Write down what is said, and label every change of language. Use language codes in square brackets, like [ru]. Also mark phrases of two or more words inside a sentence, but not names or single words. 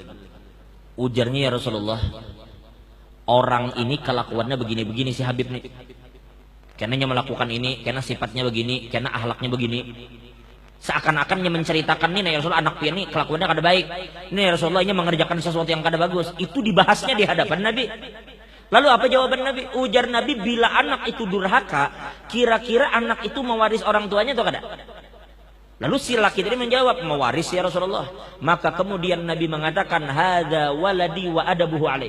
[bjn] Ujarnya, [ar] يا رسول الله, [bjn] orang ini kelakuannya begini-begini si Habib nih. Karena melakukan ini, karena sifatnya begini, karena akhlaknya begini. Seakan-akan dia menceritakan nih, [ar] يا رسول الله, [bjn] anak ini kelakuannya kada baik. Ini [ar] يا رسول الله, [bjn] ini mengerjakan sesuatu yang kada bagus. Itu dibahasnya di hadapan Nabi. Lalu apa jawaban Nabi? Ujar Nabi, bila anak itu durhaka, kira-kira anak itu mewaris orang tuanya atau kada? Lalu si laki tadi menjawab, mewaris [ar] يا رسول الله. [bjn] Maka kemudian Nabi mengatakan, [ar] هذا ولدي وأدبه عليه.